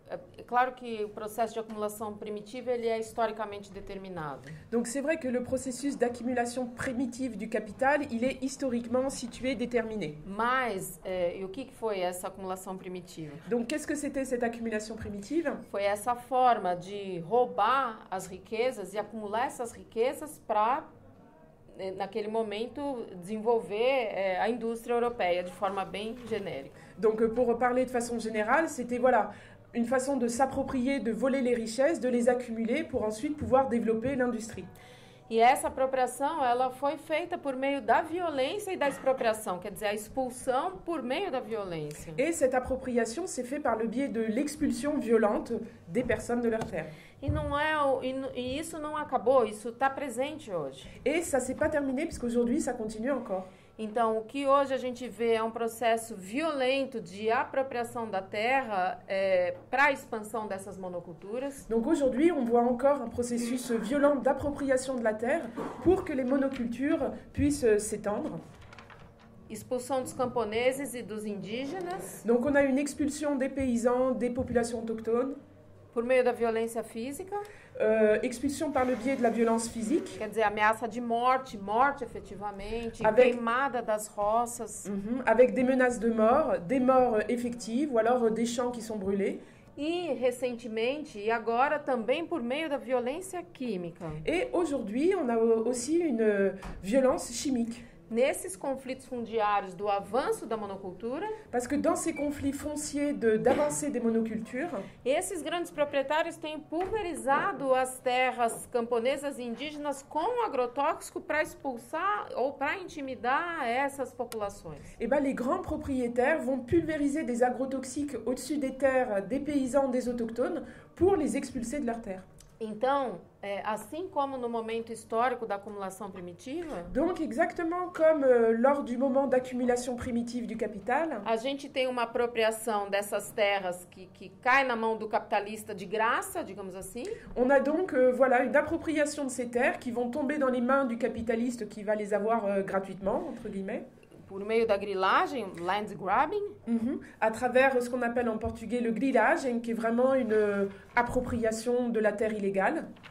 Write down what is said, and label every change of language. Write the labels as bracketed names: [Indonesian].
[Portuguese] É claro que o processo de acumulação primitiva ele é historicamente determinado. [French] Donc c'est vrai que le processus d'accumulation primitive du capital, il est historiquement situé, déterminé. [Portuguese] Mas, e o que foi essa acumulação primitiva? [French] Donc qu'est-ce que c'était cette accumulation primitive? [Portuguese] Foi essa forma de roubar as riquezas e acumular essas riquezas para, naquele momento, desenvolver a indústria europeia de forma bem genérica. [French] Donc pour parler de façon générale, c'était une façon de s'approprier, de voler les richesses, de les accumuler pour ensuite pouvoir développer l'industrie. [Portuguese] E essa apropriação, ela foi feita por meio da violência e da expropriação, quer dizer, a expulsão por meio da violência. [French] Et cette appropriation s'est faite par le biais de l'expulsion violente des personnes de leur terre. [Portuguese] E isso não acabou, isso está presente hoje. [French] Et ça s'est pas terminé parce qu'aujourd'hui ça continue encore. [Portuguese] Então, o que hoje a gente vê é um processo violento de apropriação da terra para a expansão dessas monoculturas. [French] Donc aujourd'hui, on voit encore un processus violent d'appropriation de la terre pour que les monocultures puissent s'étendre. [Portuguese] Expulsão dos camponeses e dos indígenas. [French] Donc on a une expulsion des paysans, des populations autochtones. [Portuguese] Por meio da violência física. [French] Expulsion par le biais de la violence physique. [Portuguese] Quer dizer, ameaça de morte efetivamente, queimada das roças. [French] Avec des menaces de mort, des morts effectives ou alors des champs qui sont brûlés. [Portuguese] E recentemente, e agora também por meio da violência química. [French] Et aujourd'hui, on a aussi une violence chimique. [Portuguese] nesses conflitos fundiários do avanço da monocultura, [French] Parce que dans ces conflits fonciers d'avancée des monocultures, [Portuguese] esses grandes proprietários têm pulverizado as terras camponesas e indígenas com agrotóxico para expulsar ou para intimidar essas populações. [French] eh ben, les grands propriétaires vont pulvériser des agrotoxiques au-dessus des terres des paysans, des autochtones, pour les expulser de leurs terres. [Portuguese] Então, assim como no momento histórico da acumulação primitiva, [French] Donc exactement comme lors du moment d'accumulation primitive du capital, [Portuguese] a gente tem uma apropriação dessas terras que cai na mão do capitalista de graça, digamos assim, [French] on a donc voilà, une appropriation de ces terres qui vont tomber dans les mains du capitaliste qui va les avoir gratuitement, entre guillemets, [Portuguese] por meio da grilagem, land grabbing, [French] à travers ce qu'on appelle en portugais le grilage, qui est vraiment une appropriation de la terre illégale.